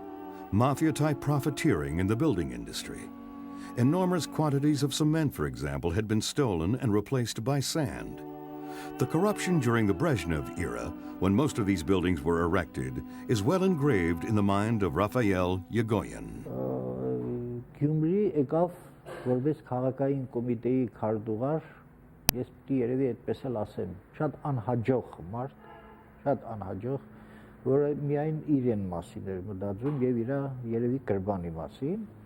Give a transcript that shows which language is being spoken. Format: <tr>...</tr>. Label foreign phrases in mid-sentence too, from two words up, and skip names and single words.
<en>Mafia-type profiteering in the building industry. Enormous quantities of cement, for example, had been stolen and replaced by sand. The corruption during the Brezhnev era, when most of these buildings were erected, is well engraved in the mind of Raphael Yegoyan.</en> <hy>Gyumri եկավ որպես քաղաքային կոմիտեի քարտուղար, ես պիտի երևի այդպես էլ ասեմ, շատ անհաջող մարդ, շատ անհաջող, որը միայն իրեն մասին էր մտածում եւ իր երևի կրբանի մասին</hy>